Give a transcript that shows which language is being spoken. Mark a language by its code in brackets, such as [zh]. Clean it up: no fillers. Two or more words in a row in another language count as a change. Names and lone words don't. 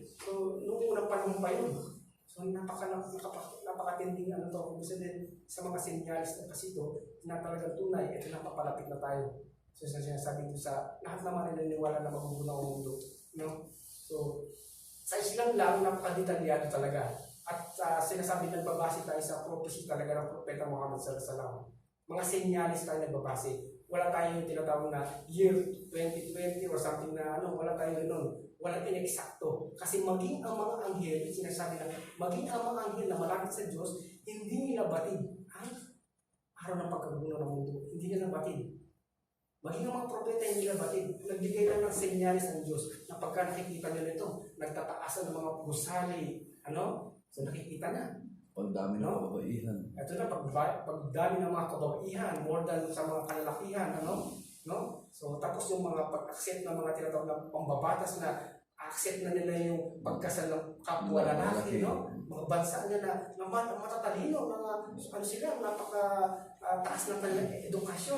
[tl] So, noong unang panahon pa yun. So, napakatinding kung gusto din sa mga senyalis na kasi ito, na talagang tunay, ito na papalapit na tayo. So, sinasabi ko sa lahat naman ay naniniwala na magugunaw ang mundo. No? So, sa Islam lang, napakadetalyado talaga. At sinasabi nagbabase tayo sa prophecy talaga ng Propeta Muhammad [ar] صلى الله عليه وسلم. [tl] Mga senyalis tayo nagbabase. Wala tayong tinatawag na year 2020 [en] or something [tl] na wala tayong ganoon. Walang ineksakto. Kasi maging ang mga anghel, sinasabi na, maging ang mga anghel na malapit sa Diyos, hindi nila batid ang araw ng pagkagunaw ng mundo. Hindi nila batid. Maging ang mga propeta hindi nila batid. Nagbigay lang ng senyalis ng Diyos na pagka nakikita nyo nito, nagtataasan ng mga gusali, So nakikita na. Pagdami ng kababaihan. Ito na, pagdami ng mga kababaihan, [en] more than [tl] sa mga kalalakihan, No? So, tapos yung mga pag-accept ng mga tinatawag na pambabatas na accept na nila yung pagkasal ng kapwa lalaki, no? Mga bansa nila na matatalino, sila, napaka-taas ng kanilang edukasyon.